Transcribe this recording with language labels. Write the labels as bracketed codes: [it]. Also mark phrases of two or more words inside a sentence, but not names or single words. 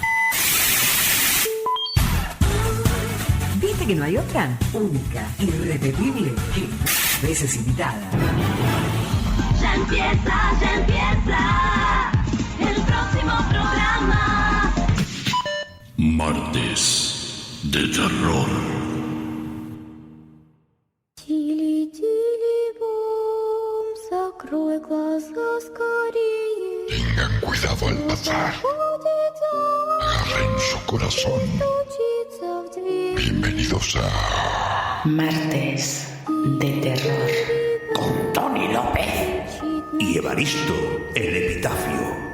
[es] ¿Viste que no hay otra? Única, irrepetible, que veces invitada. Ya empieza el próximo programa. Martes de terror. [ru] Тили, тили, бом, закрой глаза скорее. [es] Tengan cuidado al pasar. Agarren su corazón. Bienvenidos a Martes de terror con Tony López y Evaristo el Epitafio.